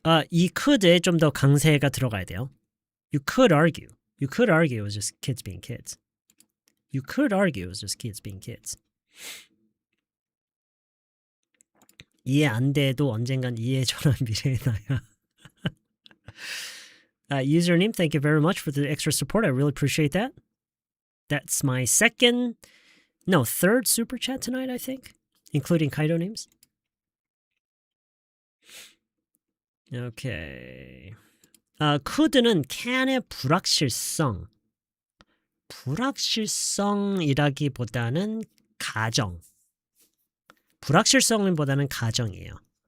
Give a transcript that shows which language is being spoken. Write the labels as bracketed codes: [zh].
[ko] 이 could에 좀 더 강세가 들어가야 돼요. [en] You could argue. You could argue it was just kids being kids. You could argue it was just kids being kids. [ko] 이해 안 돼도 언젠간 이해해줘라 미래의 나야. [en] Username, thank you very much for the extra support. I really appreciate that. That's my third super chat tonight, I think, including Kaido names. Okay. [ko] could는 can의 불확실성. 불확실성이라기보다는 가정. 불확실성보다는 가정이에요.